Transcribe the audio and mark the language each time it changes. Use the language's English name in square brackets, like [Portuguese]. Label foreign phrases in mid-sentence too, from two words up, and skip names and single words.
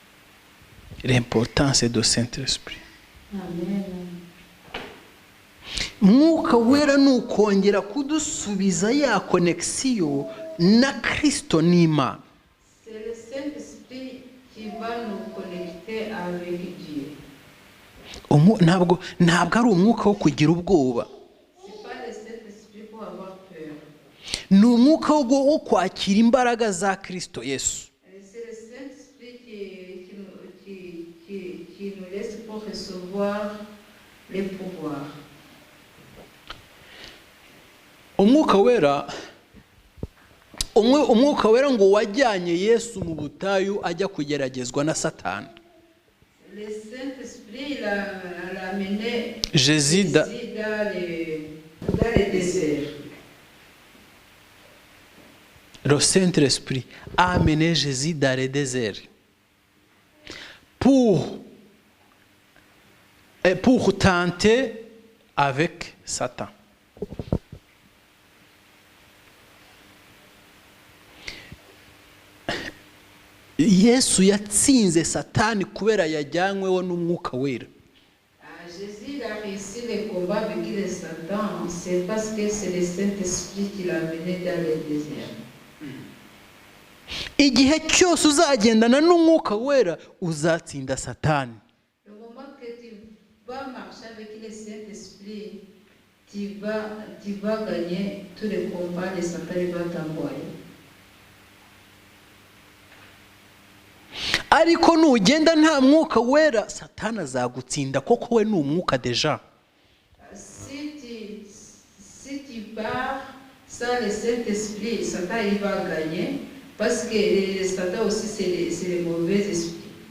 [French] L'importance de Saint-Esprit. Amen. [Kinyarwanda] mwuka wera ni ukongera kudusubiza ya konekisiyo na Kristo n'Imana. [French] C'est le Saint-Esprit qui va nous connecter avec Dieu. [Kinyarwanda] Ntabwo ari umwuka wo kugira ubwoba. [French] C'est pas le Saint-Esprit pour avoir peur. [Kinyarwanda] Ni umwuka wo kwakira imbaraga za Kristo Yesu. [French] C'est le Saint-Esprit qui nous laisse pour recevoir les pouvoirs. [Kinyarwanda] Umwuka wera ngo wajyanye Yesu mu butayu ajya kugeragezwa na Satani. [French] Le Saint-Esprit l'a amené Jésus dans le désert. Le Saint-Esprit a amené Jésus dans le désert pour tenter avec Satan. [Kinyarwanda] Yesu yatsinze Satani kubera yajyanyweho n'umwuka wera. [French] Jésus a réussi le combat avec le Satan, c'est parce que c'est le Saint-Esprit qui l'a amené dans le désert. [Kinyarwanda] Igihe cyose uzagendana n'umwuka wera uzatsinda Satani. [French] Le moment que tu vas marcher avec le Saint-Esprit, tu vas gagner tous les combats, le Satan va t'envoyer. [Kinyarwanda] Ariko nugenda nta mwuka wera Satani azagutsinda koko we ni umwuka deja. [French] Si tu pars sans le Saint-Esprit, Satan il va gagner parce que le Satan aussi c'est le mauvais esprit.